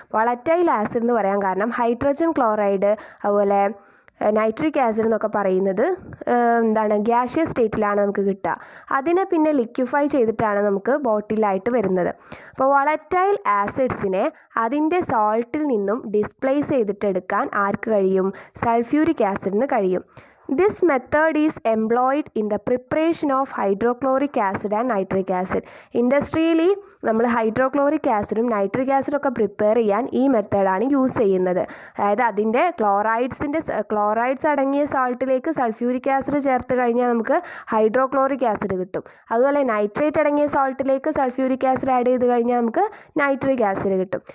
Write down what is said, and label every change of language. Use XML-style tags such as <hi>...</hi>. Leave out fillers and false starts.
<ml>Volatile acid എന്ന് പറയാൻ കാരണം ഹൈഡ്രജൻ ക്ലോറൈഡ് അതുപോലെ നൈട്രിക് ആസിഡ് എന്നൊക്കെ പറയുന്നത് ഗ്യാഷ്യസ് സ്റ്റേറ്റിലാണ് നമുക്ക് കിട്ടുക. അതിനെ പിന്നെ ലിക്വിഫൈ ചെയ്തിട്ടാണ് നമുക്ക് ബോട്ടിലായിട്ട് വരുന്നത്. അപ്പോൾ വോളറ്റൈൽ ആസിഡ്സിനെ അതിൻ്റെ സോൾട്ടിൽ നിന്നും ഡിസ്പ്ലേസ് ചെയ്തിട്ടെടുക്കാൻ ആർക്ക് കഴിയും? സൾഫ്യൂരിക് ആസിഡിന് കഴിയും.</ml> <en>This method is employed in the preparation of hydrochloric acid and nitric acid.</en> <ml>Industrially നമ്മൾ ഹൈഡ്രോക്ലോറിക് ആസിഡും നൈട്രിക് ആസിഡും ഒക്കെ പ്രിപ്പയർ ചെയ്യാൻ ഈ മെത്തേഡാണ് യൂസ് ചെയ്യുന്നത്. അതായത് അതിൻ്റെ ക്ലോറൈഡ്സ് അടങ്ങിയ സാൾട്ടിലേക്ക് സൾഫ്യൂരിക് ആസിഡ് ചേർത്ത് കഴിഞ്ഞാൽ നമുക്ക് ഹൈഡ്രോക്ലോറിക് ആസിഡ് കിട്ടും. അതുപോലെ നൈട്രേറ്റ് അടങ്ങിയ സാൾട്ടിലേക്ക് സൾഫ്യൂരിക് ആസിഡ് ആഡ് ചെയ്ത് കഴിഞ്ഞാൽ നമുക്ക് നൈട്രിക് ആസിഡ് കിട്ടും.</ml>